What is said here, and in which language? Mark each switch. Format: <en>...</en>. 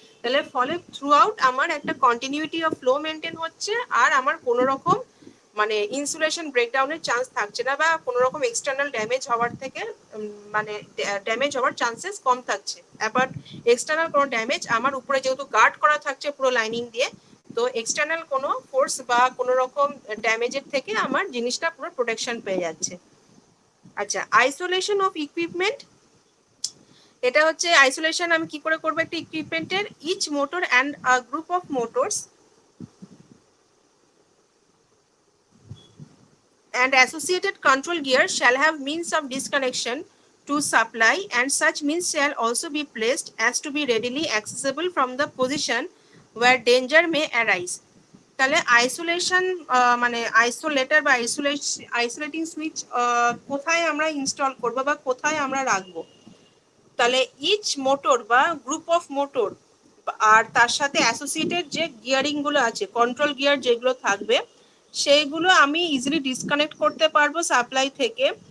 <bn>তাহলে ফলে through out আমার একটা কন্টিনিউটি অফ ফ্লো মেনটেন হচ্ছে, আর আমার কোনো রকম মানে ইনসুলেশন ব্রেকডাউনের চান্স থাকছে না, বা কোনো রকম এক্সটার্নাল ড্যামেজ হওয়ার থেকে মানে ড্যামেজ হওয়ার চান্সেস কম থাকছে। অ্যাবাউট এক্সটার্নাল কোনো ড্যামেজ আমার উপরে যেহেতু গার্ড করা থাকছে পুরো লাইনিং দিয়ে, তো এক্সটার্নাল কোনো ফোর্স বা কোনো রকম ড্যামেজের থেকে আমার জিনিসটা পুরো প্রোটেকশন পেয়ে যাচ্ছে।</bn> <en>আচ্ছা, isolation of equipment,</en> <bn>এটা হচ্ছে আইসোলেশন আমি কি করে করবো একটা ইকুইপমেন্টের,</bn> <en>Each motor and a group of motors and associated control gear shall have means of disconnection to supply, and such means shall also be placed as to be readily accessible from the position where danger may arise.</en> <bn>তাহলে isolation মানে isolator বা isolating switch কোথায় আমরা install করব বা কোথায় আমরা রাখবো, তাহলে ইচ মোটর বা গ্রুপ অফ মোটর আর তার সাথে অ্যাসোসিয়েটেড যে গিয়ারিং গুলো আছে, কন্ট্রোল গিয়ার যেগুলো থাকবে সেইগুলো আমি ইজিলি ডিসকানেক্ট করতে পারবো সাপ্লাই থেকে।</bn>